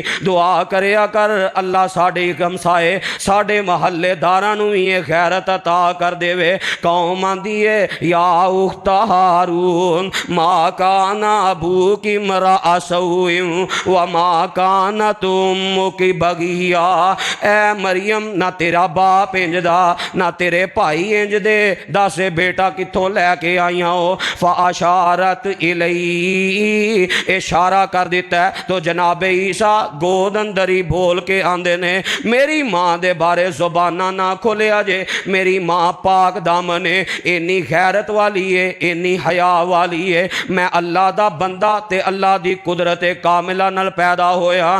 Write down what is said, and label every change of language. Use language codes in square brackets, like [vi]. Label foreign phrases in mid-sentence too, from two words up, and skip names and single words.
[pa] دعا کریا کر اللہ ساڈے ہمسائے ساڈے محلے داراں نو بھی یہ غیرت عطا کر دے وے۔ قوم آندی ہے [ar] یا اخت ہارون ما کان ابوک امرأ سوء وما کانت امک بغیا، [pa] اے مریم نہ تیرا باپ انج دا نہ تیرے بھائی انج دے، دس بیٹا کتھوں لے کے آئیاں ہو؟ [ar] فاشارت الی، [pa] اشارہ کر دیتا ہے تو جناب عیسیٰ گود اندری بول کے آندے نے میری ماں دے بارے زبانہ نہ کھولیا جے، میری ماں پاک دامن ہے، اینی غیرت والی ہے، اینی حیا والی ہے، میں اللہ دا بندہ تے اللہ دی قدرت کاملہ نال پیدا ہویا۔